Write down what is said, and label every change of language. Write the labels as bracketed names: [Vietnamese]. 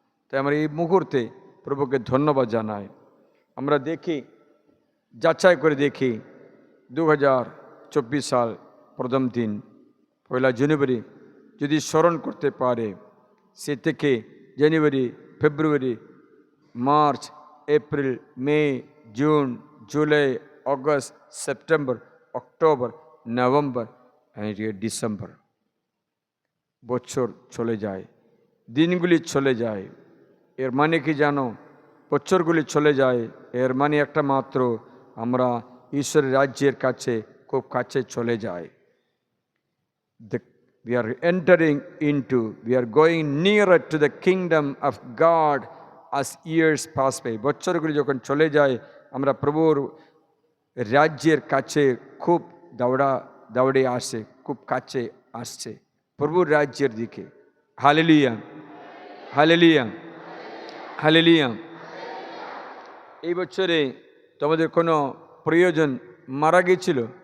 [Bangla] তাই আমরা এই মুহূর্তে প্রভুকে ধন্যবাদ জানাই। আমরা দেখি, যাচাই করে দেখি 2024 সাল প্রথম দিন 1 জানুয়ারি যদি স্মরণ করতে পারে, সে থেকে জানুয়ারি, ফেব্রুয়ারি, মার্চ, এপ্রিল, মে, June, July, August, September, October, November, December. বছর চলে যায়, দিনগুলি চলে যায়। এর মানে কি জানো? বছরগুলি চলে যায়, এর মানে একটা মাত্র, আমরা ঈশ্বরের রাজ্যের কাছে খুব কাছে চলে যায়। [English] We are entering into, we are going nearer to the kingdom of God as years pass by. [Bangla] বছরগুলি যখন চলে যায়, আমরা প্রভুর রাজ্যের কাছে খুব দৌড়ে আসে, খুব কাছে আসছে প্রভুর রাজ্যের দিকে। Hallelujah, hallelujah, hallelujah. এই বছরে তোমাদের কোনো প্রিয়জন মারা গেছিল?